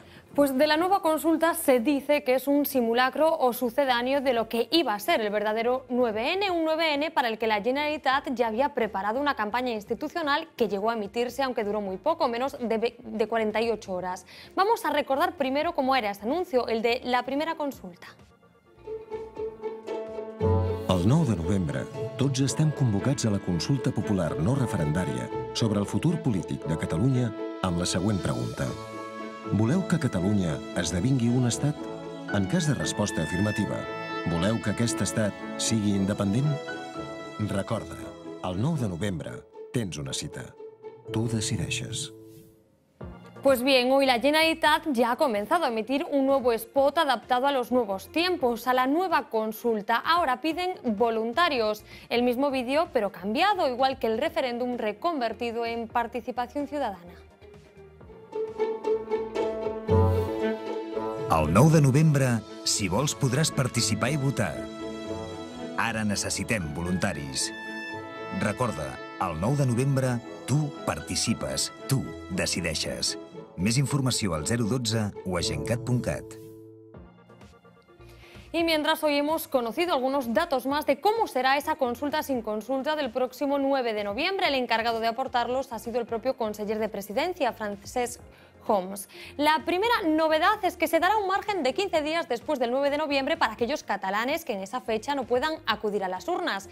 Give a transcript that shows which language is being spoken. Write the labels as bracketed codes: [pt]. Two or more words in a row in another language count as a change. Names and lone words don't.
[es] Pues de la nueva consulta se dice que es un simulacro o sucedáneo de lo que iba a ser el verdadero 9N, un 9N para el que la Generalitat ya había preparado una campaña institucional que llegó a emitirse, aunque duró muy poco, menos de 48 horas. Vamos a recordar primero cómo era ese anuncio, el de la primera consulta. [ca] El 9 de novembre, tots estem convocats a la consulta popular no referendària sobre el futur polític de Catalunya amb la següent pregunta. Voleu que Catalunya esdevingui un estat? En cas de resposta afirmativa, voleu que aquest estat sigui independent? Recorda, el 9 de novembre tens una cita. Tu decideixes. [es] Pues bien, hoy la Generalitat ya ha comenzado a emitir un nuevo spot adaptado a los nuevos tiempos, a la nueva consulta. Ahora piden voluntarios. El mismo vídeo, pero cambiado, igual que el referéndum reconvertido en participación ciudadana. [ca] El 9 de novembre, si vols, podràs participar i votar. Ara necessitem voluntaris. Recorda, el 9 de novembre, tu participes, tu decideixes. Més informació al 012 o a gencat.cat. [es] Y mientras hoy hemos conocido algunos datos más de cómo será esa consulta sin consulta del próximo 9 de noviembre, el encargado de aportarlos ha sido el propio conseller de Presidencia, Francesc Homs. La primera novedad es que se dará un margen de 15 días después del 9 de noviembre para aquellos catalanes que en esa fecha no puedan acudir a las urnas.